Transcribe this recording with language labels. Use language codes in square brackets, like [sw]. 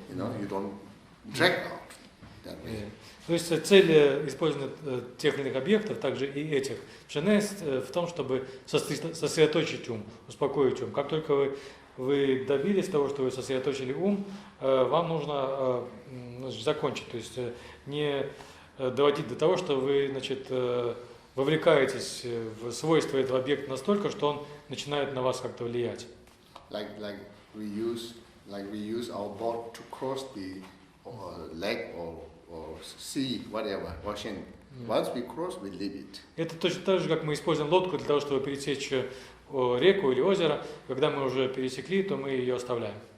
[en] You don't drag out that way. [ru] То есть цель использования тех или иных объектов, также и этих, в шине в том, чтобы сосредоточить ум, успокоить ум. Как только вы добились того, что вы сосредоточили ум, вам нужно закончить, то есть не доводить до того, что вы, вовлекаетесь в свойства этого объекта настолько, что он начинает на вас как-то влиять. [en] Like we use our boat to cross the lake or sea, whatever, ocean. Once we cross, we leave it. [ru] Это точно так же, как мы используем лодку для того, чтобы пересечь реку или озеро. Когда мы уже пересекли, то мы ее оставляем.